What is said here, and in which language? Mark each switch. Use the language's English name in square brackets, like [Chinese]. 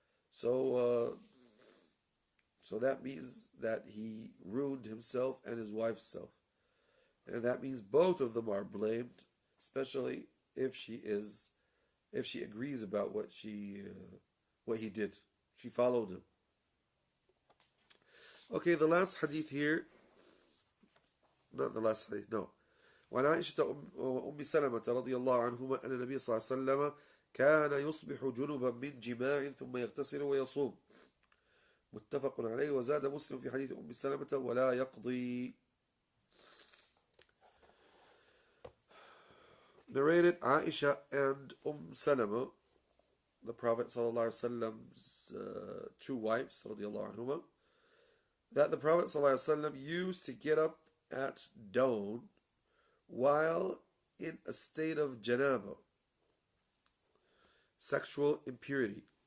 [English] So that means that he ruined himself and his wife's self, and that means both of them are blamed, especially if she agrees about what he did. She followed him. Okay, the last hadith here. Not the last hadith, no. [Arabic] وعن عائشة أم سلمة رضي الله عنهما أن النبي صلى الله عليه وسلم كان يصبح جنبا من جماع ثم يغتسل ويصوم. متفق عليه. وزاد مسلم في حديث أم سلمة ولا يقضي. [English] Narrated Aisha and Salama, the Prophet sallallahu alaihi wasallam's two wives, radiallahu anhuma, that the Prophet sallallahu alaihi wasallam used to get up at dawn while in a state of janaba, sexual impurity.